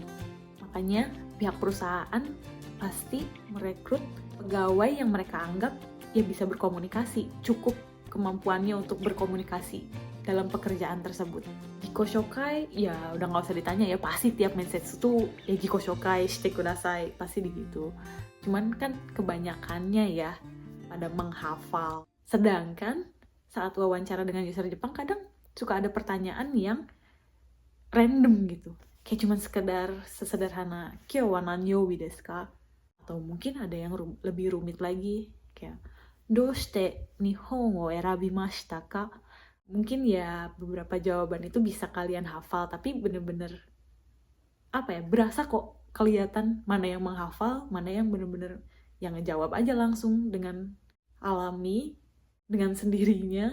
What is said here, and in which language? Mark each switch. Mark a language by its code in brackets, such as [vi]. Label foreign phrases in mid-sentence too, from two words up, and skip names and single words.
[id] Makanya pihak perusahaan pasti merekrut pegawai yang mereka anggap ya bisa berkomunikasi, cukup kemampuannya untuk berkomunikasi dalam pekerjaan tersebut. [ja] 自己紹介, [id] ya udah nggak usah ditanya ya, pasti tiap mensetsu tuh ya [ja] 自己紹介してください, [id] pasti begitu. Cuman kan kebanyakannya ya pada menghafal. Sedangkan saat wawancara dengan user Jepang kadang suka ada pertanyaan yang random gitu. Kayak cuman sekedar sesederhana [ja] 今日は何曜ですか? [id] Atau mungkin ada yang lebih rumit lagi kayak [ja] どうして日本を選びましたか? [id] Mungkin ya beberapa jawaban itu bisa kalian hafal, tapi bener-bener apa ya, berasa kok kelihatan mana yang menghafal, mana yang bener-bener yang ngejawab aja langsung dengan alami, dengan sendirinya.